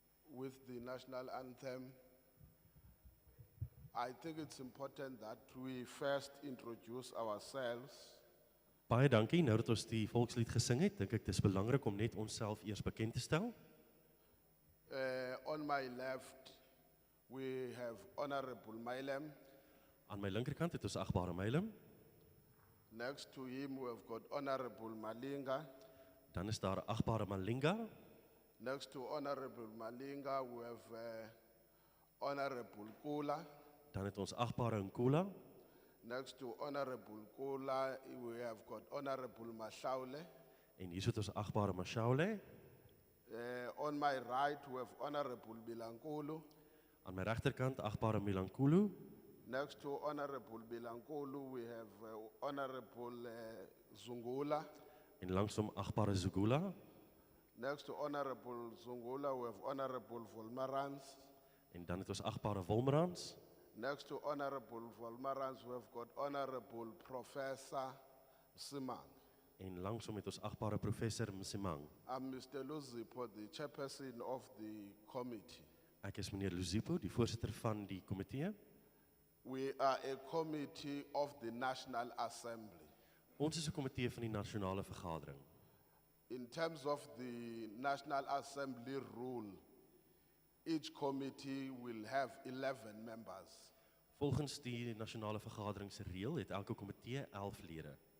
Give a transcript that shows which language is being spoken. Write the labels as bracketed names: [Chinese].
[English] With the national anthem, I think it's important that we first introduce ourselves. [Afrikaans] Baie dankie, nou dat ons die volkslied gesing het, dink ek dis belangrik om net onsself eers bekend te stel. [English] On my left, we have Honorable Mailem. [Afrikaans] Aan my linkerkant het ons agbare Mylem, [English] Next to him, we have got Honorable Malinga. [Afrikaans] dan is daar agbare Malinga, [English] Next to Honorable Malinga, we have Honorable Kula. [Afrikaans] dan het ons agbare Nkula, [English] Next to Honorable Kula, we have got Honorable Mashaule. [Afrikaans] en hier sit ons agbare Mashaule. [English] On my right, we have Honorable Bilankulu. [Afrikaans] Aan my regterkant agbare Milankulu, [English] Next to Honorable Bilankulu, we have Honorable Zungula. [Afrikaans] en langsom agbare Zugula, [English] Next to Honorable Zungula, we have Honorable Volmarans. [Afrikaans] en dan het ons agbare Wolmerans, [English] Next to Honorable Volmarans, we have got Honorable Professor Simang. [Afrikaans] en langsom het ons agbare Professor Msimang. [English] I'm Mr. Luzipo, the chairperson of the committee. [Afrikaans] Ek is meneer Luzipo, die voorsitter van die komitee. [English] We are a committee of the National Assembly. [Afrikaans] Ons is 'n komitee van die nasionale vergadering. [English] In terms of the National Assembly rule, each committee will have 11 members. [Afrikaans] Volgens die nasionale vergadering se reël het elke komitee 11 lede.